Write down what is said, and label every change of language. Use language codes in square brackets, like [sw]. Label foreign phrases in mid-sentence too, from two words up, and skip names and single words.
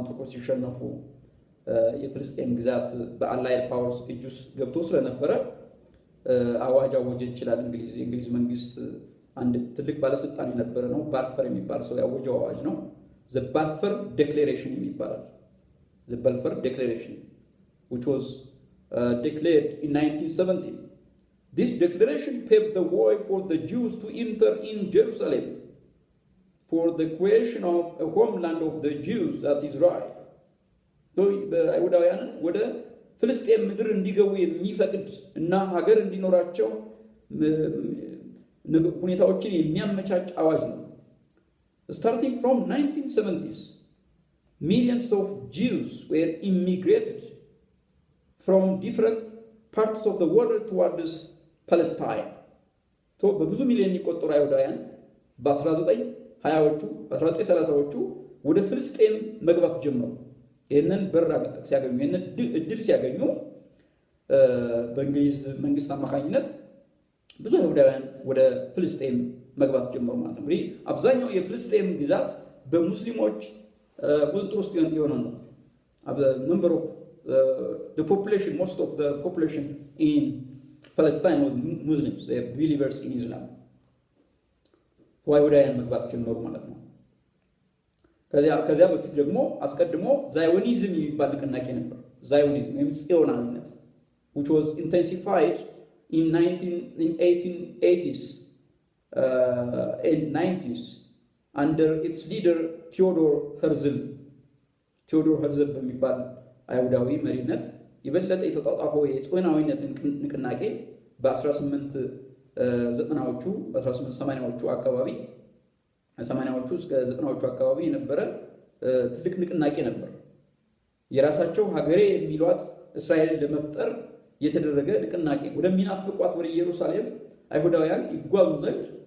[am] ቱርኮች ሲሸነፉ የፍልስጤም ግዛት በአላይድ ፓወርስ እጅ ውስጥ ገብቶ ስለነበረ አዋጅ አወጀች ይችላል እንግሊዝ የእንግሊዝ መንግስት አንድ ትልቅ ባለስልጣን የነበረ ነው ባልፈር የሚባል ሰው ያወጀው አዋጅ ነው [en] the Balfour Declaration የሚባላል the Balfour Declaration which was declared in 1970 this declaration paved the way for the Jews to enter in Jerusalem for the creation of a homeland of the Jews that is right so [am] በአይሁዳውያን ወደ ፍልስጤም ምድር እንዲገቡ የሚፈቅድ እና ሀገር እንዲኖራቸው ሁኔታዎችን የሚያመቻች አዋጅ ነው [en] starting from 1970s millions of Jews were immigrated from different parts of the world [am] towards Palestine በብዙ ሚሊዮን የሚቆጠሩ አይሁዳውያን በ1920ዎቹ በ1930ዎቹ ወደ ፍልስጤም መግባት ጀመሩ። ይህንን በር ሲያገኙ ይህንን እድል ሲያገኙ በእንግሊዝ መንግስት አማካኝነት ብዙ አይሁዳውያን ወደ ፍልስጤም መግባት ጀመሩ ማለት ነው። እንግዲህ አብዛኛው የፍልስጤም ግዛት በሙስሊሞች ቁጥጥር ውስጥ የሆነ ነው። [en] number of the population, most of the population in Palestine was Muslims, they are believers in Islam. [am] አይሁዳውያን መግባት ጀመሩ ማለት ነው። ከዚያ በፊት ደግሞ አስቀድሞ ዛዮኒዝም የሚባል ንቅናቄ ነበር። ዛዮኒዝም ወይም ጽዮናዊነት [en] which was intensified in 1880s and 90s under its leader Theodore Herzl [am] በሚባል አይሁዳዊ መሪነት የበለጠ የተጣጣፈው የጽዮናዊነት ንቅናቄ በ1890ዎቹ በ1880ዎቹ አካባቢ 80ዎቹ እስከ 90ዎቹ አካባቢ የነበረ ትልቅ ንቅናቄ ነበር። የራሳቸው ሀገሬ የሚሏት እስራኤልን ለመፍጠር የተደረገ ንቅናቄ ወደሚናፍቋት ወደ ኢየሩሳሌም አይሁዳውያን ይጓዙ ዘንድ